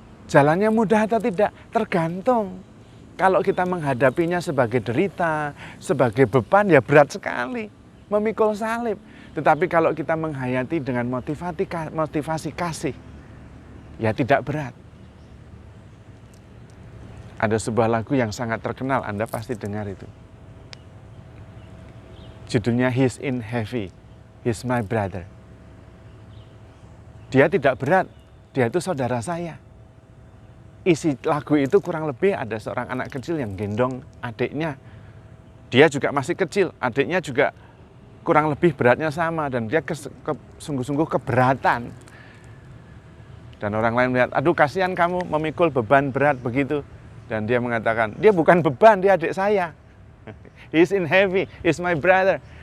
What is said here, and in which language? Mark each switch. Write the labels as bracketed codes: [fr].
[id] Jalannya mudah atau tidak? Tergantung. Kalau kita menghadapinya sebagai derita, sebagai beban, ya berat sekali. Memikul salib. Tetapi kalau kita menghayati dengan motivasi kasih, ya tidak berat. Ada sebuah lagu yang sangat terkenal, Anda pasti dengar itu. Judulnya [en] He's in Heavy, He's my brother. [id] Dia tidak berat, dia itu saudara saya. Isi lagu itu kurang lebih ada seorang anak kecil yang gendong adiknya. Dia juga masih kecil, adiknya juga kurang lebih beratnya sama, dan dia sungguh-sungguh keberatan. Dan orang lain melihat, aduh kasihan kamu memikul beban berat begitu. Dan dia mengatakan, dia bukan beban, dia adik saya. [en] He's in heavy, he's my brother.